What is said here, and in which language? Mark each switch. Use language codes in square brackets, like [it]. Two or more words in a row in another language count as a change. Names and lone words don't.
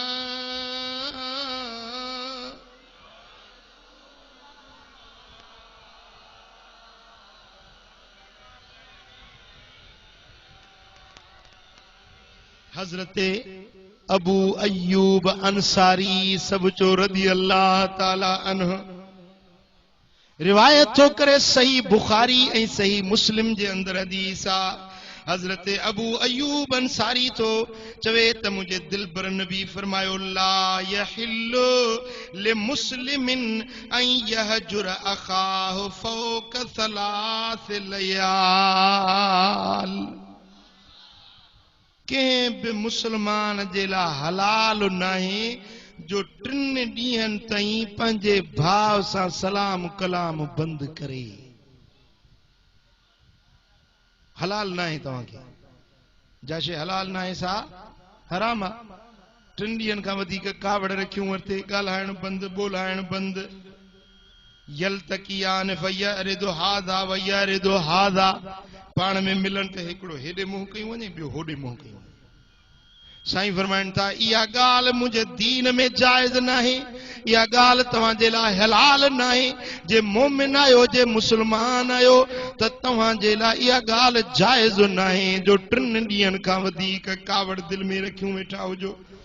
[sd] हजरत अबू अयूब अंसारी सब चो [ar] رضي الله تعالى عنه [sd] रिवायत थो करे सही बुखारी ऐं सही मुस्लिम जे अंदर हदीस आ। हजरत अबू अयूब अंसारी तो चवे त मुझे दिलबर नबी फरमायो [ar] لا يحل لمسلم أن يهجر أخاه فوق ثلاث ليال. [sd] के भी मुसलमान जे ला हलाल नहीं जो 3 ॾींहनि ताईं पंहिंजे भाव सां सलाम कलाम बंद करे। हलाल नाहे तव्हांखे, जाशे हलाल नाहे सा हराम आहे। 3 ॾींहनि खां वधीक कावड़ रखियूं वरिते, ॻाल्हाइण बंदि, ॿोलाइण बंदि। [ar] يلتقيان فيعرض هذا ويعرض هذا, [sd] पाण में मिलन त हिकिड़ो हेॾे मुंहुं कयूं वञे, ॿियो होॾे मुंहुं कयूं। साईं फरमाइनि था इहा ॻाल्हि मुंहिंजे दीन में जाइज़ नाहे, इहा ॻाल्हि तव्हांजे लाइ हलाल नाहे। जे मोमिन आहियो, जे मुस्लमान आहियो त तव्हांजे लाइ इहा ॻाल्हि जाइज़ नाहे जो 3 ॾींहनि खां वधीक कावड़ दिलि में रखियूं वेठा हुजो।